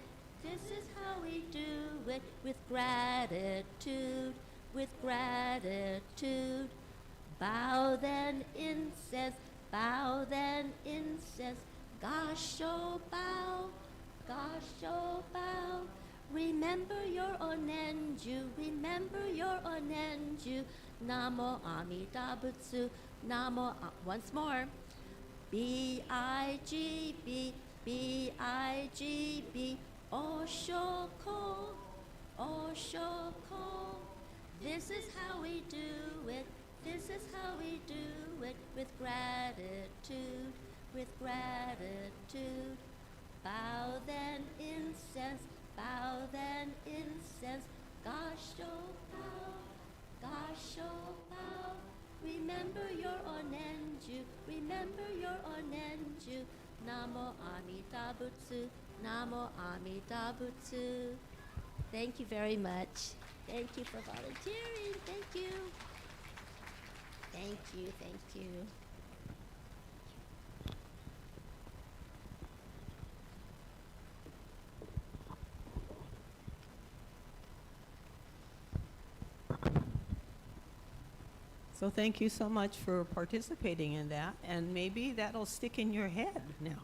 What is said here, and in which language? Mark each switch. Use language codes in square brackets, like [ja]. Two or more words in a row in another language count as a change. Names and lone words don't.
[en] This is how we do it with gratitude, with gratitude. Bow then incense, bow then incense. Gasho bow, gasho bow. Remember your onenju, remember your onenju. [ja] Namo Amida Butsu, Namo, [en] once more. B-I-G-B, B-I-G-B, Oshoko, Oshoko. This is how we do it, this is how we do it with gratitude, with gratitude. Bow then incense, bow then incense. Gasho bow, gasho bow. Remember your onenju, remember your onenju. [ja] Namo Amida Butsu, Namo Amida Butsu. [en] Thank you very much. Thank you for volunteering. Thank you. Thank you, thank you. So thank you so much for participating in that, and maybe that'll stick in your head now.